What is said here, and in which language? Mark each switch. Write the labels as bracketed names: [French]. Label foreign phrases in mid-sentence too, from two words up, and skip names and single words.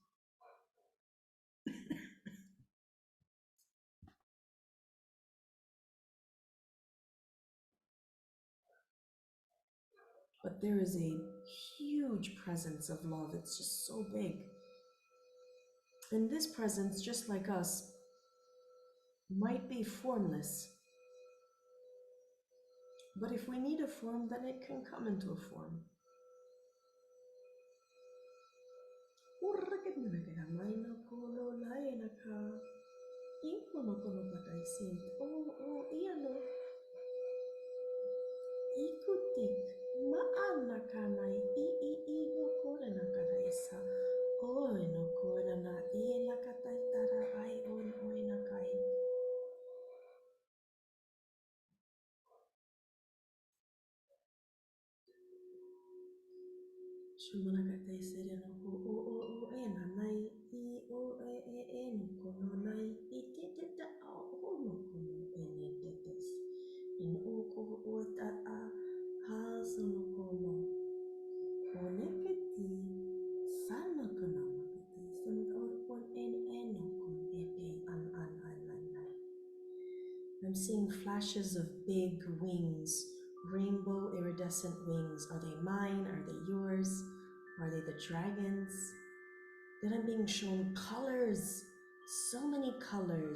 [English] But there is a huge presence of love. It's just so big. And this presence, just like us, might be formless. But if we need a form, then it can come into a form. Ikutik maana kanai I no korena karaisa. Oi no korena la kataitara ai on oina kai. Shumana katai sere no o ena nai I o no kono nai I te ta o no kono ene tetes. In o ko o ta a ha so no kono. Oneketi sana kana makati sun on en no kon ete an. I'm seeing flashes of big wings, rainbow iridescent wings. Are they mine? Are they yours? Are they the dragons? Then I'm being shown colors, so many colors.